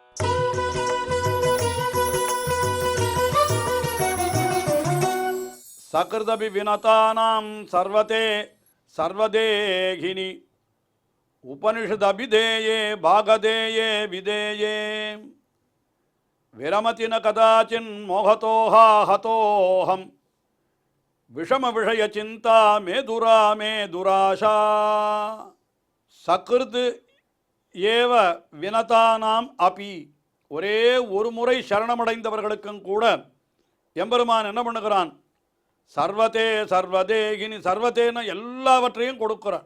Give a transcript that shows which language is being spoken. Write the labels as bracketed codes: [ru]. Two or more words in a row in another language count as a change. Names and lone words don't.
[sa] सकृदपि विनतानां सर्वदे सर्वदेहिनि उपनिषदभिधेये भागधेये विधेये विरमति न कदाचिन् मोहतोहा हतोहम विषम विषय चिन्ता मेदुरा मेदुराशा सकृत् एव विनतानाम् अपि. [ta] ஒரே ஒரு முறை சரணமடைந்தவர்களுக்கும் கூட எம்பெருமான் என்ன பண்ணுகிறான்? [sa] सर्वदे सर्वदेहिनि, [ta] சர்வதேன எல்லாவற்றையும் கொடுக்கிறான்.